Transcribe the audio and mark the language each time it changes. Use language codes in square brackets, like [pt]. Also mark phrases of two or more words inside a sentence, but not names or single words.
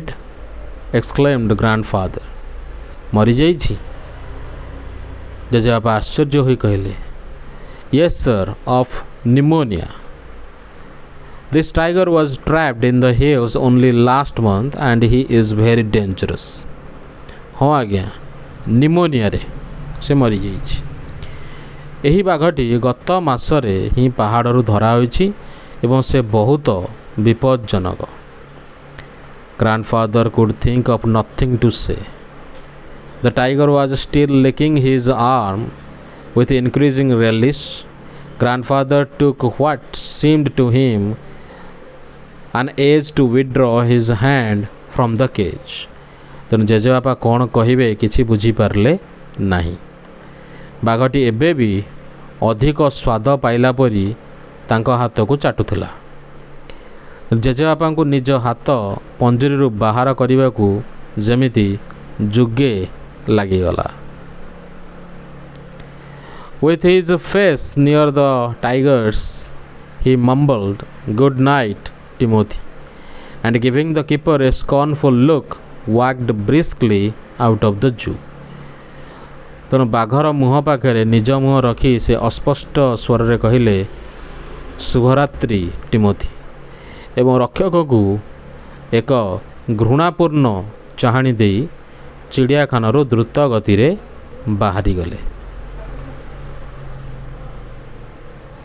[en] exclaimed grandfather. [or] ମରିଯାଇଛି? ଜେଜେବାପା ଆଶ୍ଚର୍ଯ୍ୟ ହୋଇ କହିଲେ। [en] Yes sir, of pneumonia. This tiger was trapped in the hills only last month and he is very dangerous. [or] ହଁ ଆଜ୍ଞା, ନିମୋନିଆରେ ସେ ମରିଯାଇଛି। ଏହି ବାଘଟି ଗତ ମାସରେ ହିଁ ପାହାଡ଼ରୁ ଧରା ହୋଇଛି ଏବଂ ସେ ବହୁତ ବିପଜ୍ଜନକ। [en] Grandfather could think of nothing to say. The tiger was still licking his arm with increasing relish. Grandfather took what seemed to him an age to withdraw his hand from the cage. [or] ତେଣୁ ଜେଜେବାପା କ'ଣ କହିବେ କିଛି ବୁଝିପାରିଲେ ନାହିଁ। ବାଘଟି ଏବେ ବି ଅଧିକ ସ୍ୱାଦ ପାଇଲା ପରି ତାଙ୍କ ହାତକୁ ଚାଟୁଥିଲା। ଜେଜେବାପାଙ୍କୁ ନିଜ ହାତ ପଞ୍ଜୁରୀରୁ ବାହାର କରିବାକୁ ଯେମିତି ଯୁଗେ ଲାଗିଗଲା। [en] With his face near the tiger's, he mumbled, "Good night, Timothy," and giving the keeper a scornful look, walked briskly out of the zoo. [or] ତେଣୁ ବାଘର ମୁହଁ ପାଖରେ ନିଜ ମୁହଁ ରଖି ସେ ଅସ୍ପଷ୍ଟ ସ୍ୱରରେ କହିଲେ, ଶୁଭରାତ୍ରି ଟିମୋଥି, ଏବଂ ରକ୍ଷକକୁ ଏକ ଘୃଣାପୂର୍ଣ୍ଣ ଚାହାଣୀ ଦେଇ ଚିଡ଼ିଆଖାନାରୁ ଦ୍ରୁତ ଗତିରେ ବାହାରିଗଲେ।